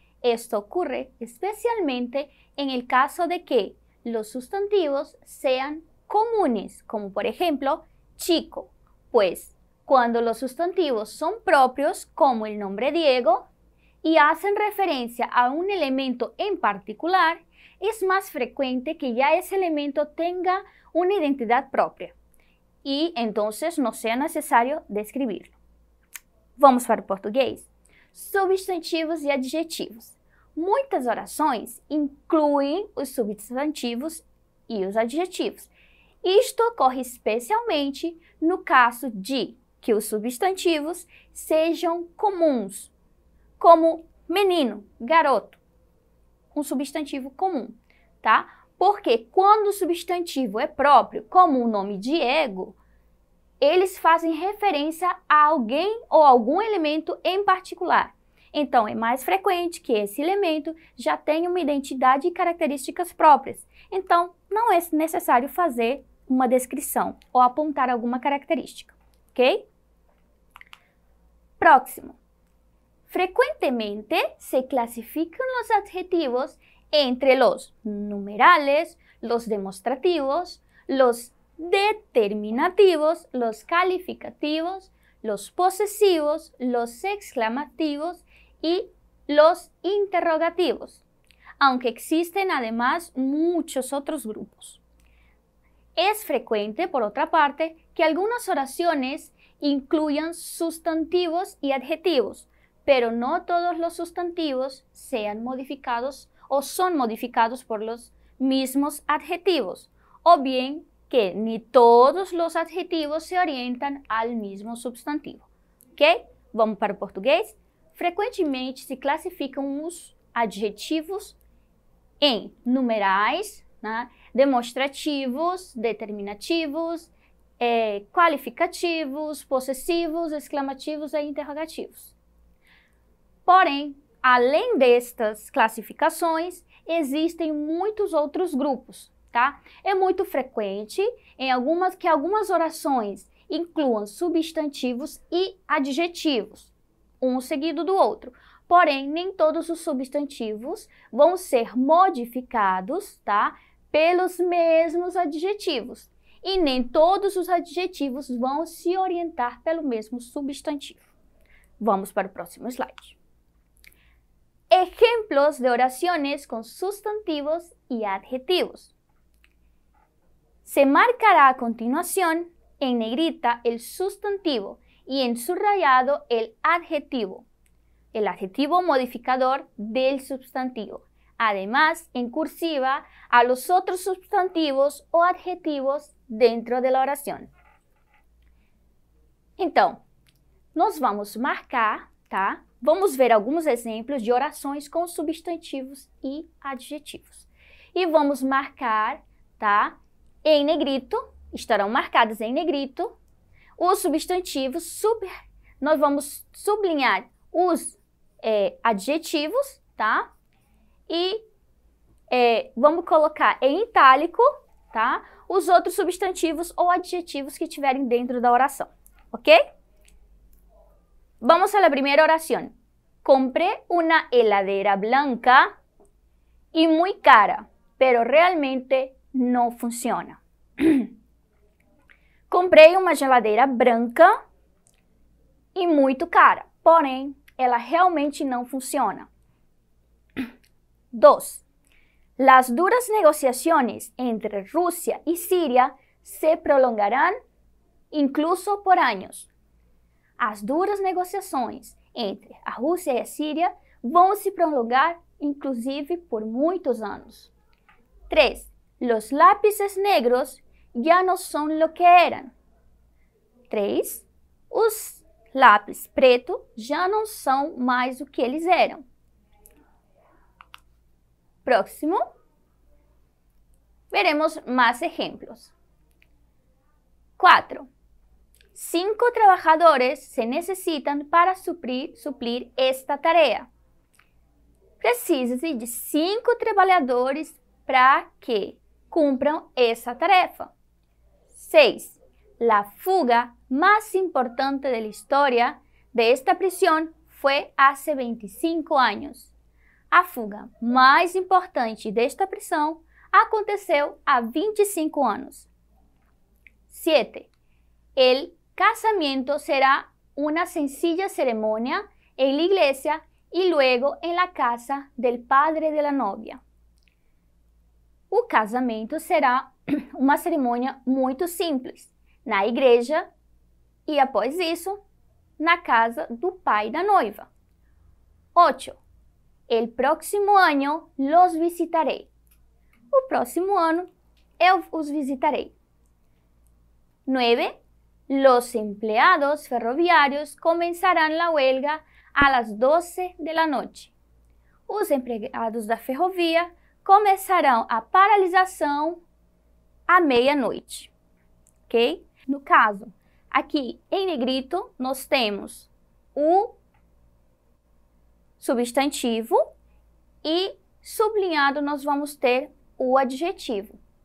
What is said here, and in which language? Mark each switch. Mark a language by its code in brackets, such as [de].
[es] Esto ocurre especialmente en el caso de que los sustantivos sean comunes, como por ejemplo, chico, pues cuando los sustantivos son propios, como el nombre Diego, y hacen referencia a un elemento en particular, es más frecuente que ya ese elemento tenga una identidad propia y entonces no sea necesario descreverlo. [pt] Vamos para o português. Substantivos e adjetivos. Muitas orações incluem os substantivos e os adjetivos. Isto ocorre especialmente no caso de que os substantivos sejam comuns, como menino, garoto, um substantivo comum, tá? Porque quando o substantivo é próprio, como o nome Diego, eles fazem referência a alguém ou algum elemento em particular. Então, é mais frequente que esse elemento já tenha uma identidade e características próprias. Então, não é necessário fazer uma descrição ou apontar alguma característica, ok? Próximo. [es] Frecuentemente se clasifican los adjetivos entre los numerales, los demostrativos, los determinativos, los calificativos, los posesivos, los exclamativos y los interrogativos, aunque existen además muchos otros grupos. Es frecuente, por otra parte, que algunas oraciones incluyan sustantivos y adjetivos, pero no todos los sustantivos sean modificados o son modificados por los mismos adjetivos, o bien que ni todos los adjetivos se [pt] orientam ao mesmo substantivo, ok? Vamos para o português? Frequentemente se classificam os adjetivos em numerais, né? Demonstrativos, determinativos, qualificativos, possessivos, exclamativos e interrogativos. Porém, além destas classificações, existem muitos outros grupos, tá? É muito frequente que algumas orações incluam substantivos e adjetivos, um seguido do outro. Porém, nem todos os substantivos vão ser modificados, tá? Pelos mesmos adjetivos. E nem todos os adjetivos vão se orientar pelo mesmo substantivo. Vamos para o próximo slide. [es] Ejemplos de oraciones con sustantivos y adjetivos. Se marcará a continuación en negrita el sustantivo y en subrayado el adjetivo modificador del sustantivo. Además, en cursiva a los otros sustantivos o adjetivos dentro de la oración. [pt] Então, nós vamos marcar, tá? Vamos ver alguns exemplos de orações com substantivos e adjetivos. E vamos marcar, tá? Em negrito, estarão marcados em negrito, os substantivos, nós vamos sublinhar os adjetivos, tá? E vamos colocar em itálico, tá? Os outros substantivos ou adjetivos que estiverem dentro da oração, ok? [es] Vamos a la primera oración. Compré una heladera blanca y muy cara, pero realmente no funciona. [pt] Comprei uma geladeira branca e muito cara, porém, ela realmente não funciona. 2. [es] Las duras negociaciones entre Rusia y Siria se prolongarán incluso por años. [pt] As duras negociações entre a Rússia e a Síria vão se prolongar, inclusive, por muitos anos. 3. [es] Los lápices negros ya no son lo que eran. 3. [pt] Os lápis preto já não são mais o que eles eram. [es] Próximo. Veremos más ejemplos. 4. 5 trabajadores se necesitan para suplir esta tarea. [pt] Precisa-se de 5 trabalhadores para que cumpram essa tarefa. 6. [es] La fuga más importante de la historia de esta prisión fue hace 25 años. [pt] A fuga mais importante desta prisão aconteceu há 25 anos. 7. [es] El casamiento será una sencilla ceremonia en la iglesia y luego en la casa del padre de la novia. [pt] O casamento será uma cerimônia muito simples, na igreja e após isso, na casa do pai da noiva. 8. [es] El próximo año los visitaré. [pt] O próximo ano eu os visitarei. 9. [es] Los empleados ferroviarios comenzarán la huelga a las 12 de la noche. [pt] Os empregados da ferrovia começarão a paralisação à meia-noite. Ok? No caso, aqui em negrito, nós temos o substantivo e sublinhado nós vamos ter o adjetivo.